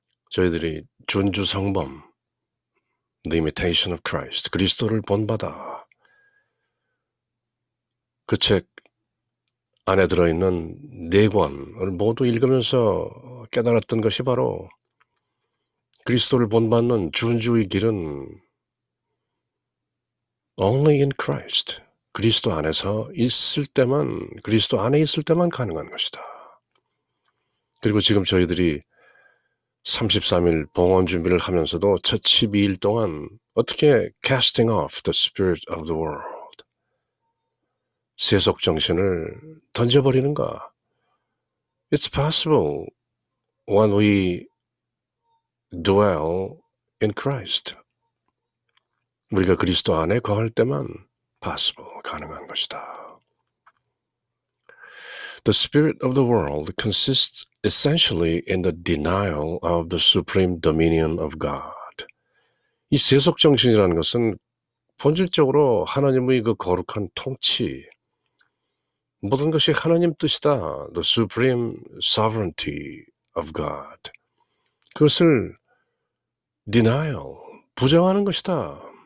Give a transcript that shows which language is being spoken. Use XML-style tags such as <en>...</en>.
<ko>저희들이 준주성범, The Imitation of Christ, 그리스도를 본받아, 그 책 안에 들어있는 4권을 모두 읽으면서 깨달았던 것이 바로 그리스도를 본받는 준주의 길은</ko> <en>only in Christ,</en> <ko>그리스도 안에서 있을 때만, 그리스도 안에 있을 때만 가능한 것이다. 그리고 지금 저희들이 33일 봉헌 준비를 하면서도 첫 12일 동안 어떻게</ko> <en>casting off the spirit of the world,</en> <ko>세속 정신을 던져버리는가?</ko> <en>It's possible when we dwell in Christ.</en> <ko>우리가 그리스도 안에 거할 때만 possible, 가능한 것이다.</ko> <en>The spirit of the world consists essentially in the denial of the supreme dominion of God.</en> <ko>이 세속 정신이라는 것은 본질적으로 하나님의 그 거룩한 통치, 모든 것이 하나님 뜻이다.</ko> <en>The supreme sovereignty of God.</en> <ko>그것을 denial, 부정하는 것이다.</ko>